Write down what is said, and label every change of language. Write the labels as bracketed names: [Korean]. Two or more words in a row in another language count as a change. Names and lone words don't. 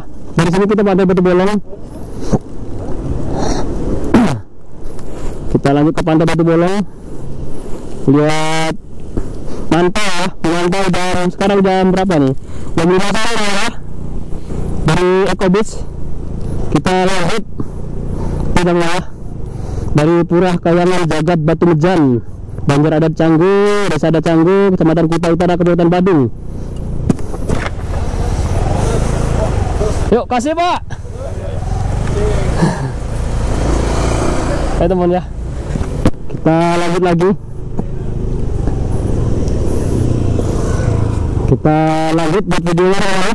[Indonesian] Dari sini kita Pantai Batu Bolong. Kita lanjut ke Pantai Batu Bolong. Lihat pantai ya, pantai. Dan sekarang jam berapa nih? Jam 5 sore ya. Dari Eco Beach kita lanjut ya. Dari Pura Kayangan Jagat Batu Mejan, Banjar Adat Canggu, Desa Adat Canggu, Kecamatan Kuta Utara, Kabupaten Badung. Yuk, kasih Pak. Ayo teman ya. Kita lanjut lagi. Kita lanjut buat videonya ya.